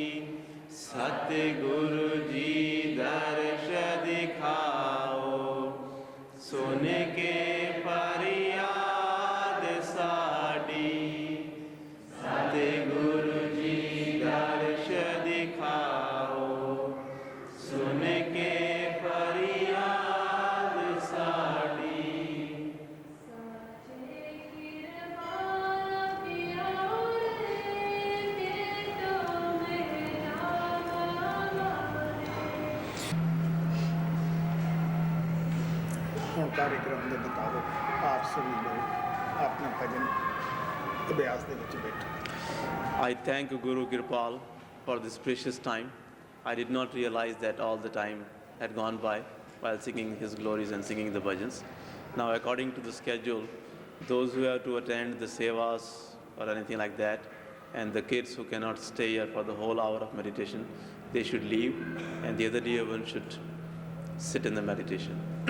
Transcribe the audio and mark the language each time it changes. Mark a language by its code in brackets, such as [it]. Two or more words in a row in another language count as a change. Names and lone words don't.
[pa] ਸਤਗੁਰੂ ਜੀ ਦਰਸ਼ ਦਿਖਾਓ, ਸੁਣ ਕੇ ਫਰਿਆਦ ਸਾਡੀ। ਸਤਗੁਰੂ ਜੀ ਦਰਸ਼ ਦਿਖਾਓ, ਸੁਣ ਕੇ ਫਰਿਆਦ ਸਾਡੀ। ਹੁਣ ਕਾਰਿਆਕ੍ਰਮ ਦੇ ਮੁਤਾਬਕ ਆਪ ਸਭੀ ਲੋਗ ਆਪਣਾ ਭਜਨ ਅਭਿਆਸ ਦੇ ਵਿੱਚ ਬੈਠੋ। [en] I thank Guru Kirpal for this precious time. I did not realize that all the time had gone by while singing his glories and singing the bhajans. Now, according to the schedule, those who have to attend the sevas or anything like that, and the kids who cannot stay here for the whole hour of meditation, they should leave, and the other dear ones should sit in the meditation.